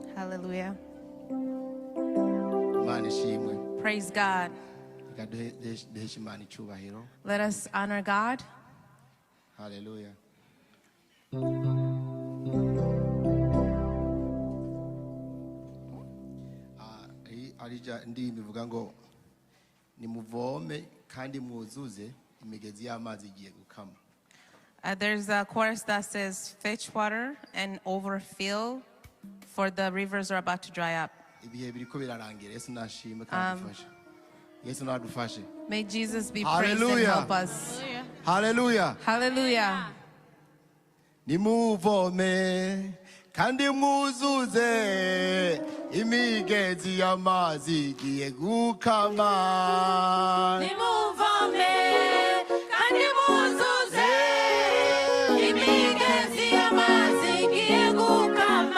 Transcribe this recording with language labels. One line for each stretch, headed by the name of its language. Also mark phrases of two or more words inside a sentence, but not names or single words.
English: Hallelujah.
Kinyarwanda: Imana ishimwe.
English: Praise God.
Kinyarwanda: Reka duheshe Imana icyubahiro.
English: Let us honor God. Hallelujah.
Kinyarwanda: Arija ndi bivuga ngo ni muvome kandi mwuzuze imigezi yamazi igiye gukama.
English: There's a chorus that says, fetch water and overfill, for the rivers are about to dry up.
Kinyarwanda: Ibihe biriko birarangira. Yesu nashimwe kandi dufashe. Yesu nadufashe.
English: May Jesus be praised and help us. Hallelujah. Hallelujah.
Kinyarwanda: Ni muvome kandi mwuzuze imigezi yamazi igiye gukama. Ni muvome kandi mwuzuze imigezi yamazi igiye gukama.